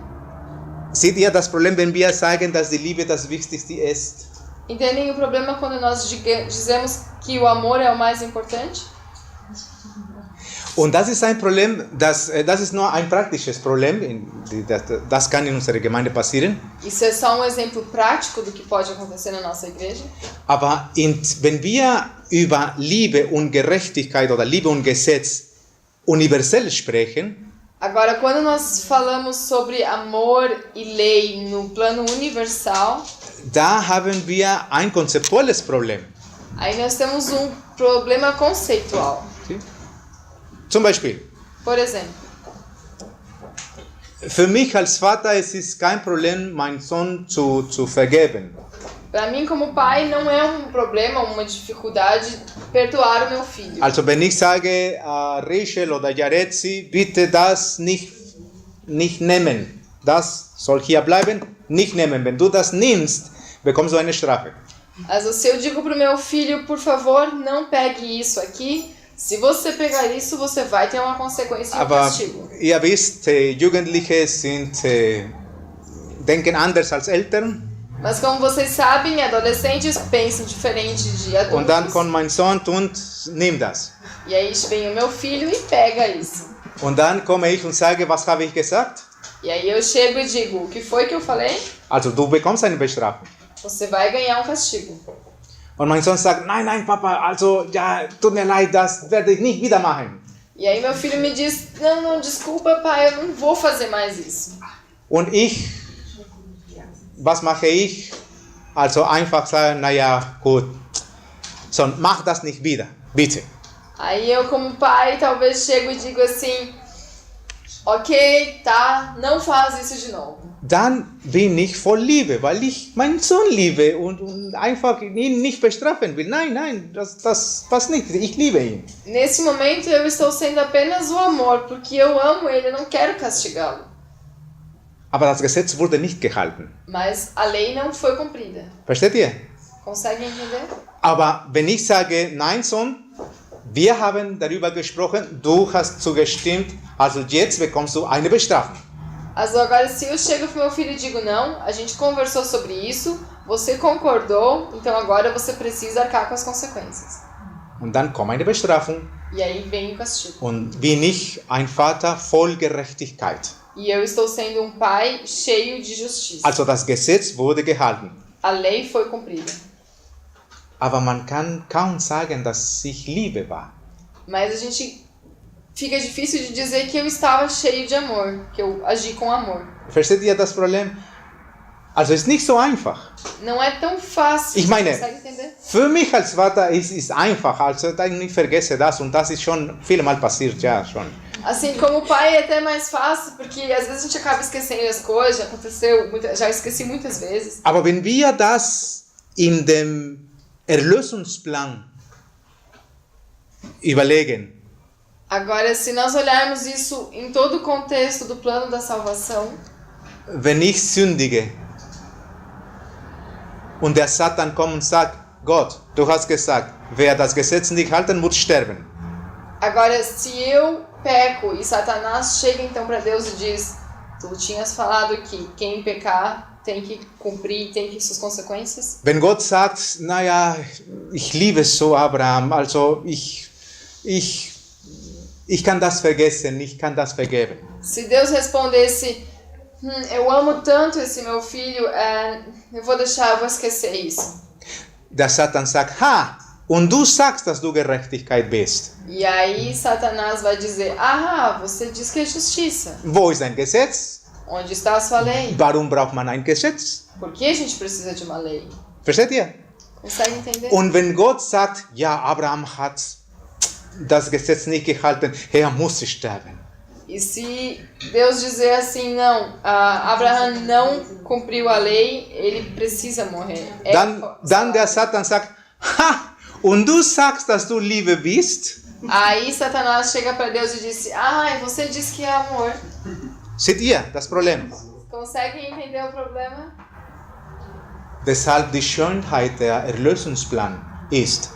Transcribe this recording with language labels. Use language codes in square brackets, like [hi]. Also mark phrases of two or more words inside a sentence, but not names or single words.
[de] Seht ihr das Problem, wenn wir sagen, dass die Liebe das Wichtigste ist? [pt] Entendem o problema quando nós dizemos que o amor é o mais importante? [de] Und das ist ein Problem, das ist nur ein praktisches Problem, das kann in unserer Gemeinde passieren. [pt] Isso é só um exemplo prático do que pode acontecer na nossa igreja. [de] Aber wenn wir über Liebe und Gerechtigkeit oder Liebe und Gesetz universell sprechen, [pt] Agora, quando nós falamos sobre amor e lei no plano universal, [de] da haben wir ein konzeptuelles Problem. [pt] aí nós temos um problema conceitual. ¿Sí? [de] Zum Beispiel, [pt] Por exemplo, [de] für mich als Vater es ist kein Problem, meinen Sohn zu vergeben. [pt] para mim como pai não é um problema, uma dificuldade perdoar o meu filho. [de] Also wenn ich sage, Rachel oder Jaretzi, bitte das nicht nehmen. Das soll hier bleiben, nicht nehmen. Wenn du das nimmst, bekommst du eine Strafe. Also, [pt] se eu digo pro meu filho, por favor, não pegue isso aqui, se você pegar isso, você vai ter uma consequência e um [de] Aber [pt] castigo. [de] ihr wisst, Jugendliche denken anders als Eltern. [pt] Mas como vocês sabem, adolescentes pensam diferente de [de] Und dann [pt] adultos. [de] kommt mein Sohn und nimmt das. [pt] E aí vem o meu filho e pega isso. [de] Und dann komme ich und sage, was habe ich gesagt? [pt] E aí eu chego e digo, o que foi que eu falei? [de] Also du bekommst eine Bestrafung. [pt] Você vai ganhar um castigo. [de] Und mein Sohn sagt, nein, Papa, also ja, tut mir leid, das werde ich nicht wieder machen. [pt] E aí meu filho me diz, não, desculpa pai, eu não vou fazer mais isso. [de] Und ich, was mache ich? Also einfach sagen, naja, gut, so, mach das nicht wieder, bitte. [pt] Aí eu como pai talvez chego e digo assim, ok, tá, não faz isso de novo. [de] Dann bin ich voll Liebe, weil ich meinen Sohn liebe und einfach ihn nicht bestrafen will. Nein, das passt nicht. Ich liebe ihn. [pt] Nesse momento eu estou sendo apenas o amor, porque eu amo ele, eu não quero castigá-lo. [de] Aber das Gesetz wurde nicht gehalten. [pt] Mas a lei não foi cumprida. [de] Versteht ihr? [pt] Consegue entender? [de] Aber wenn ich sage, nein, Sohn, wir haben darüber gesprochen, du hast zugestimmt, also jetzt bekommst du eine Bestrafung. [pt] Also agora se eu chego pro meu filho e digo não, a gente conversou sobre isso, você concordou, então agora você precisa arcar com as consequências. [de] Und dann kommt eine Bestrafung. [pt] E aí vem o castigo. [de] Und bin ich ein Vater voll Gerechtigkeit. [pt] E eu estou sendo um pai cheio de justiça. [de] Also das Gesetz wurde gehalten. [pt] A lei foi cumprida. [de] Aber man kann kaum sagen, dass ich Liebe war. [pt] Mas a gente fica difícil de dizer que eu estava cheio de amor, que eu agi com amor. [de] Versteht ihr das Problem? Also ist nicht so einfach. [pt] Não é tão fácil. [de] Ich meine, [pt] Consegue entender? [de] für mich als Vater ist einfach. Also ich vergesse das und das ist schon vielmal passiert, ja schon. [pt] Assim, como pai é até mais fácil, porque às vezes a gente acaba esquecendo as coisas, já aconteceu, já esqueci muitas vezes. [de] Aber wenn wir das in dem Erlösungsplan überlegen, [pt] Agora, se nós olharmos isso em todo o contexto do plano da salvação, [de] wenn ich sündige und der Satan kommt und sagt, Gott, du hast gesagt, wer das Gesetz nicht halten muss sterben. [pt] agora se eu peco e Satanás chega então para Deus e diz, tu tinhas falado que quem pecar tem que cumprir, tem que suas consequências. [de] Wenn Gott sagt, naja, ich liebe so Abraham, also ich kann das vergessen, ich kann das vergeben. [pt] Se Deus respondesse, eu amo tanto esse meu filho, eu vou esquecer isso. [de] Der Satan sagt, und du sagst, dass du Gerechtigkeit bist. [pt] E aí Satanás vai dizer, você diz que é justiça. [de] Wo ist ein Gesetz? [pt] Onde está a sua lei? [de] Warum braucht man ein Gesetz? [pt] Por que a gente precisa de uma lei? [de] Versteht ihr? [pt] Consegue entender? [de] Und wenn Gott sagt, ja, Abraham hat das Gesetz nicht gehalten, er muss sterben. [pt] E se Deus dizer assim, não, Abraão não cumpriu a lei, ele precisa morrer. [de] Dann der Satan sagt, und du sagst, dass du Liebe bist? [pt] Aí Satanás chega para Deus e disse, você diz que é amor. [de] Seht ihr das Problem? [pt] Conseguem entender o problema? [de] Deshalb die Schönheit der Erlösungsplan ist,